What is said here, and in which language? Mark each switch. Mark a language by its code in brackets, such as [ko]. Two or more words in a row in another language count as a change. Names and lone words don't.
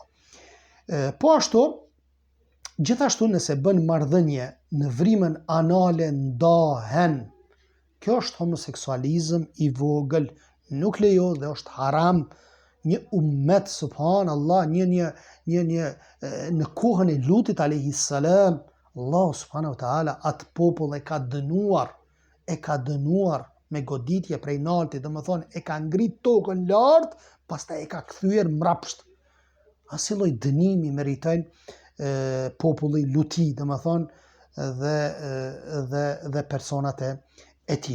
[sq] Po ashtu, gjithashtu nëse bën marrëdhënie në vrimën anale ndahen. Kjo është homoseksualizëm i vogël, nuk lejo dhe është haram. Një ummet, subhanallah, në kohën e Lutit [ar] عليه السلام, الله سبحانه وتعالى [sq] atë popull e ka dënuar me goditje prej nalti, dhe më thonë e ka ngrit tokën lart, pastaj e ka kthyer mrapsht. Asnjë lloj dënimi meritojnë populli Luti, dhe më thonë dhe personat e tillë.